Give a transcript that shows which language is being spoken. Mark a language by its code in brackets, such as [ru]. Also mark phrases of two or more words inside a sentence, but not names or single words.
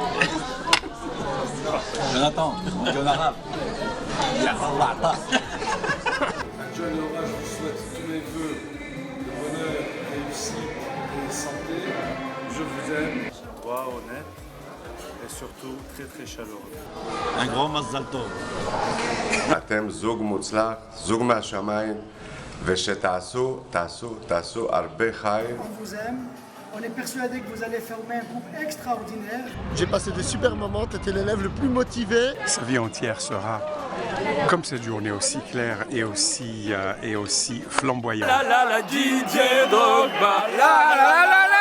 [fr] Jonathan, en arabe. John et Laura, je vous souhaite tous mes vœux de bonheur, réussite et santé. Je vous aime. Toi, honnête et surtout très très chaleureux. Un grand [he] מזל טוב. אתם זוג מוצלח, זוג מהשמיים, ושתעשו הרבה חיים. [fr] On vous aime, on est persuadé que vous allez former un couple extraordinaire. J'ai passé des super moments, tu étais l'élève le plus motivé. Sa vie entière sera comme cette journée aussi claire et aussi flamboyante. La la la Didier Drogba, la la la la.